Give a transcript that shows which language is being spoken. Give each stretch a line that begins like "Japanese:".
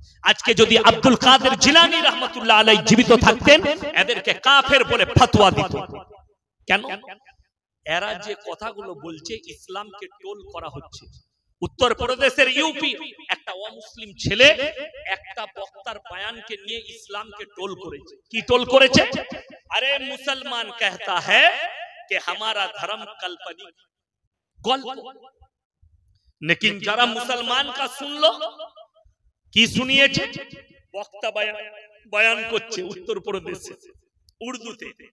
Bangla: আজকে যদি আব্দুল কাদের জিলানী রহমাতুল্লাহ আলাইহি জীবিত থাকতেন, এদেরকে কাফের বলে ফতোয়া দিত। কেন? এরা যে কথাগুলো বলছে ইসলামকে টোল করা হচ্ছে। উত্তরপ্রদেশের ইউপি একটা অমুসলিম ছেলে একটা বক্তার বয়ানকে নিয়ে ইসলামকে টোল করেছে। কি টোল করেছে?
Hindi: আরে মুসলমান कहता है कि हमारा धर्म काल्पनिक गल्प, लेकिन जरा मुसलमान का सुन लो
Bangla: কি শুনিয়েছে। বক্তা বয়ান করছে উত্তরপ্রদেশে উর্দুতে।